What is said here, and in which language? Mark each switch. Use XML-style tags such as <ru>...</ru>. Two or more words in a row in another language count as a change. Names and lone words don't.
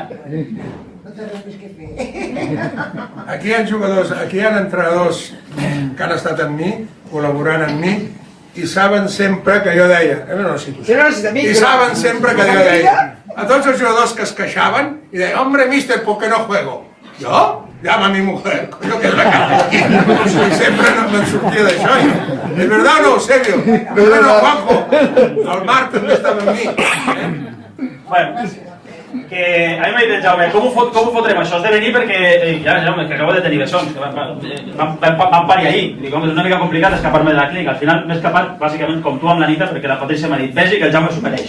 <ca>no té res més que fer. Aquí hi ha jugadors, aquí hi ha entrenadors que han estat amb mi, col·laborant amb mi, i saben sempre que jo deia, i saben sempre que jo deia, a tots els jugadors que es queixaven, i deia,</ca> <es>hombre, mister, ¿por qué no juego? ¿Yo? Llama a mi mujer, coño, que es la cara aquí.</es> <ca>I sempre no me'n sortia d'això.</ca> <es>¿Es verdad o no, serio? ¿Verdad o no, Juanjo?</es> <ca>El Marc també estava amb mi. Bueno, que a mi m'ha dit el Jaume, com ho fotrem? Això has de venir perquè, ja, Jaume, que acabo de tenir bessons, que vam parir ahir. Dic, home, és una mica complicat escapar-me de la clínica. Al final m'he escapat, bàsicament, com tu amb la Nita, perquè la Patrícia m'ha dit, vegi que el Jaume s'ho mereix.</ca>